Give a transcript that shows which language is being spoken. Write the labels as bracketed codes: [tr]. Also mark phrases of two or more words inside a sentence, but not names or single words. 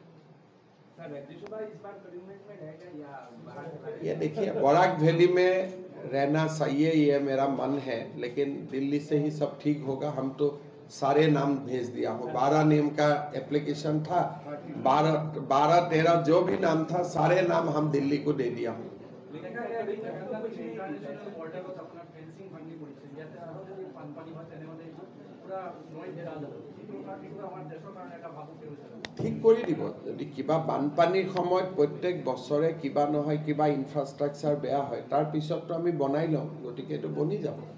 [hi] ये देखिए बराक वैली में रहना सही है, ये मेरा मन है, लेकिन दिल्ली से ही सब ठीक होगा। हम तो सारे नाम भेज दिया हूँ। 12 नेम का एप्लीकेशन था, 12-13 जो भी नाम था सारे नाम हम दिल्ली को दे दिया हूँ। [as] ঠিক কৰি দিব। যদি কিবা বানপানীৰ সময়ত প্ৰত্যেক বছৰে কিবা নহয় কিবা ইনফ্ৰাষ্ট্ৰাকচাৰ বেয়া হয়, তাৰ পিছততো আমি বনাই লওঁ, গতিকে এইটো বনি যাব।